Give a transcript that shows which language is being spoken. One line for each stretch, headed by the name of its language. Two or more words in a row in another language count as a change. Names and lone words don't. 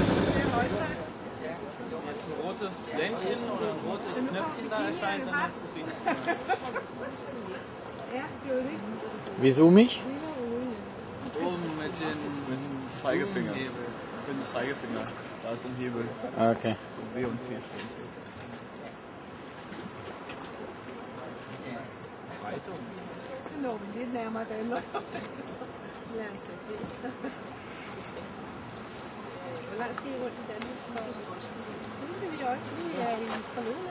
German: Jetzt ein rotes Lämpchen oder ein rotes Knöpfchen da erscheint, dann hast du es richtig. Wieso mich? Oben mit den Zeigefinger. Mit dem Zeigefinger. Da ist ein Hebel. Okay. W und T steht hier.
Danish: Nå, lidt nærmere Danmark. Lad os da se. Hvor langt skal I rundt i Danmark? Det skal vi også lige i forleden.